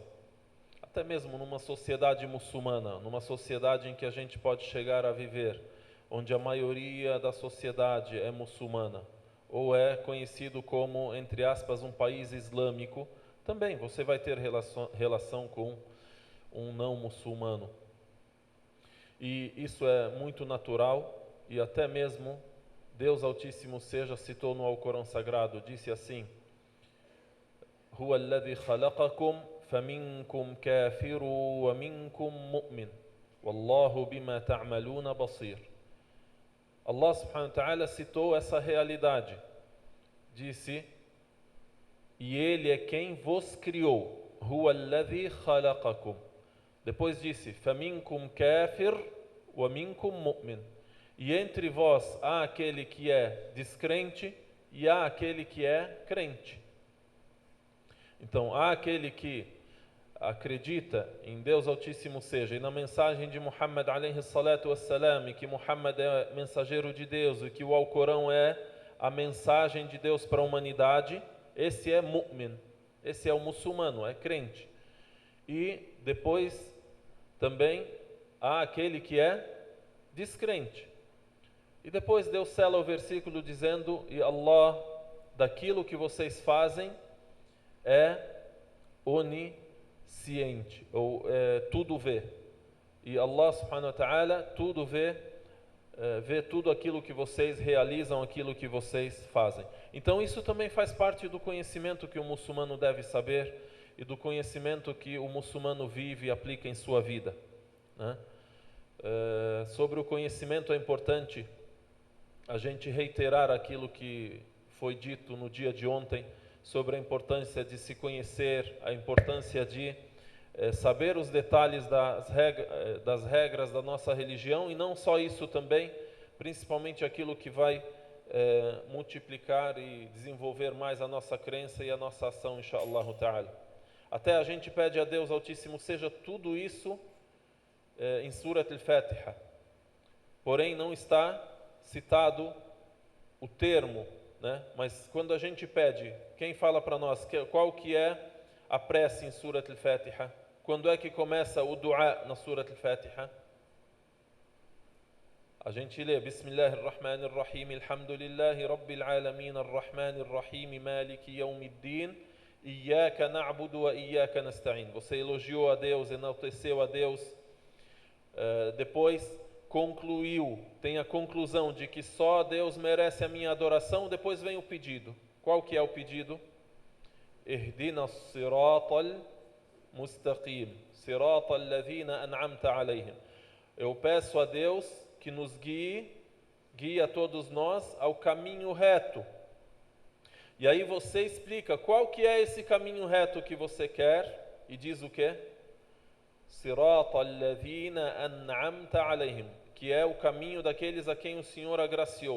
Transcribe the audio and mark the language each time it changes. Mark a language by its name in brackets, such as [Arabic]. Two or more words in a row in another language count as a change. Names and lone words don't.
[Portuguese] Até mesmo numa sociedade muçulmana, numa sociedade em que a gente pode chegar a viver, onde a maioria da sociedade é muçulmana, ou é conhecido como, entre aspas, um país islâmico, também você vai ter relação com um não muçulmano. E isso é muito natural, e até mesmo Deus Altíssimo seja citou no Alcorão Sagrado, disse assim: [Arabic] هو الذي خلقكم فمنكم كافر ومنكم مؤمن والله بما تعملون بصير. [Portuguese] Allah [Arabic] سبحانه وتعالى [Portuguese] citou essa realidade. Disse: e Ele é quem vos criou. [Arabic] هو الذي خلقكم. [Portuguese] Depois disse: [Arabic] فمنكم كافر ومنكم مؤمن. [Portuguese] E entre vós há aquele que é descrente e há aquele que é crente. Então, há aquele que acredita em Deus Altíssimo seja, e na mensagem de Muhammad [Arabic] عليه الصلاة والسلام, [Portuguese] que Muhammad é mensageiro de Deus e que o Alcorão é a mensagem de Deus para a humanidade, esse é mu'min, esse é o muçulmano, é crente. E depois também há aquele que é descrente. E depois Deus sela o versículo dizendo: e Allah, daquilo que vocês fazem, é onisciente, ou tudo vê. E Allah [Arabic] سبحانه وتعالى [Portuguese] tudo vê, vê tudo aquilo que vocês realizam, aquilo que vocês fazem. Então isso também faz parte do conhecimento que o muçulmano deve saber e do conhecimento que o muçulmano vive e aplica em sua vida, né? Sobre o conhecimento é importante a gente reiterar aquilo que foi dito no dia de ontem, sobre a importância de se conhecer, a importância de saber os detalhes das regras da nossa religião, e não só isso também, principalmente aquilo que vai multiplicar e desenvolver mais a nossa crença e a nossa ação, [Arabic] إن شاء الله تعالى. [Portuguese] Até a gente pede a Deus Altíssimo seja tudo isso em Surat al-Fatiha, porém não está citado o termo, né? Mas quando a gente pede, quem fala para nós qual que é a prece em Surat al-Fatiha? Quando é que começa o dua na Surat al-Fatiha? A gente lê: [Arabic] بسم الله الرحمن الرحيم الحمد لله رب العالمين الرحمن الرحيم مالك يوم الدين إياك نعبد وإياك نستعين. [Portuguese] Você elogiou a Deus, enalteceu a Deus, depois concluiu, tem a conclusão de que só Deus merece a minha adoração. Depois vem o pedido. Qual que é o pedido? [Arabic] اهدنا الصراط المستقيم صراط الذين أنعمت عليهم. [Portuguese] Eu peço a Deus que nos guie a todos nós ao caminho reto. E aí você explica qual que é esse caminho reto que você quer, e diz o quê? [Arabic] صراط الذين أنعمت عليهم, [Portuguese] que é o caminho daqueles a quem o Senhor agraciou.